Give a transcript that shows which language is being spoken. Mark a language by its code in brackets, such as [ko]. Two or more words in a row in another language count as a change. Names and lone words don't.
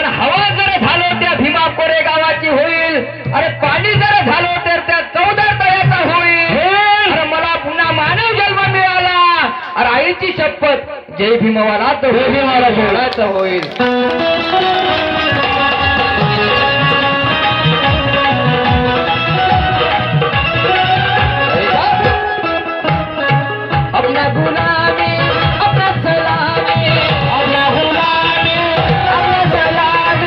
[mr] हवा जर झालो त्या भीमा कोरेगावाची होईल, अरे पाणी जर झालो तर त्या 14 तळ्याचा होईल, अरे मला पुन्हा मानव जन्म मिळाला, अरे आईची शपथ जय भीमवालाच होईल, भीमाला जोडायचं होईल। [hi] अपना गुलामी अपना सलामी, अपना गुलामी अपना सलामी,